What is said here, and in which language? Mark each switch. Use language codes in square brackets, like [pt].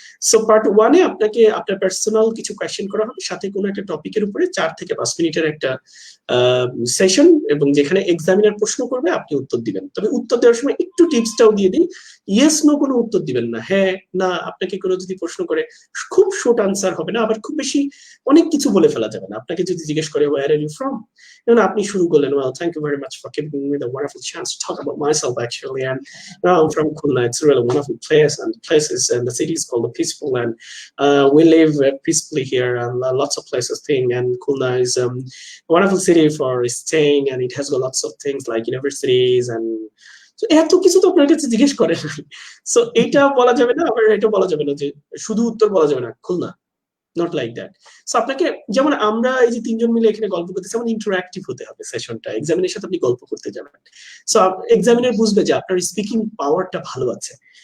[bn] So part 1 এ আপনাকে আপনার personal কিছু কোয়েশ্চেন করা হবে, সাথে কোনো একটা টপিকের উপরে 4 থেকে 5 মিনিটের একটা সেশন, এবং যেখানে এক্সামিনার প্রশ্ন করবে আপনি উত্তর দিবেন। তবে উত্তর দেওয়ার সময় একটু টিপসটাও দিয়ে দিই, ইয়েস নো কোনো উত্তর দিবেন না। হ্যাঁ না, আপনাকে কোনো যদি প্রশ্ন করে খুব শর্ট আনসার হবে না, আবার খুব বেশি অনেক কিছু বলে ফেলা যাবে না। আপনাকে যদি জিজ্ঞেস করে [en] where are you from, [bn] এবং আপনি শুরু করলেন, [en] well thank you very much for giving me the wonderful chance to talk about myself actually, and I'm from Khulna. It's a really wonderful place, and the places and the city is called the Peaceful, and we live peacefully here, and lots of places thing, and Khulna is a wonderful city for staying, and it has got lots of things like universities, and [bn] এত কিছু তো আপনার কাছে জিজ্ঞেস করে। So এইটা বলা যাবে না, আবার এটা বলা যাবে না যে শুধু উত্তর বলা যাবে না Khulna, [en] Not like that. [bn] So আপনাকে, যেমন আমরা এই যে 3 জন মিলে এখানে গল্প করতেছি, আমাদের ইন্টারঅ্যাক্টিভ হতে হবে সেশনটা। এক্সামিনের সাথে আপনি গল্প করতে যাবেন, সো এক্সামিনার বুঝবে যে আপনার স্পিকিং পাওয়ারটা ভালো আছে।